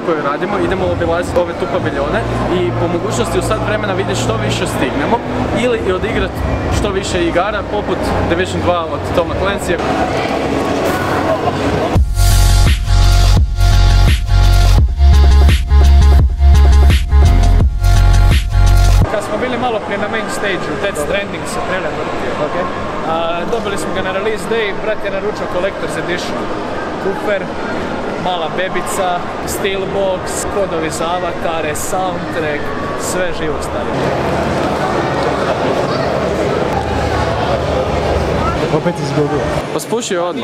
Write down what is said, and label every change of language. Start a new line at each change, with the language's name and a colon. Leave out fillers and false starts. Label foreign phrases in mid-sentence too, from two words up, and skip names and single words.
Croatian: radimo, idemo obilaziti ove tu paviljone i po mogućnosti u sat vremena vidjeti što više stignemo ili odigrati što više igara poput Division 2 od Toma Clancyja. Kad smo bili malo prije na
English: main stage-
Croatian: u, Death Stranding se trailer vrtio. Dobili smo ga na
English: release day,
Croatian: brat je naručio Collector's Edition. Kufer, mala bebica, steelbox, kodovi za avatare, soundtrack, sve živo stavio. Opet izgubio. Pa spušio odmah.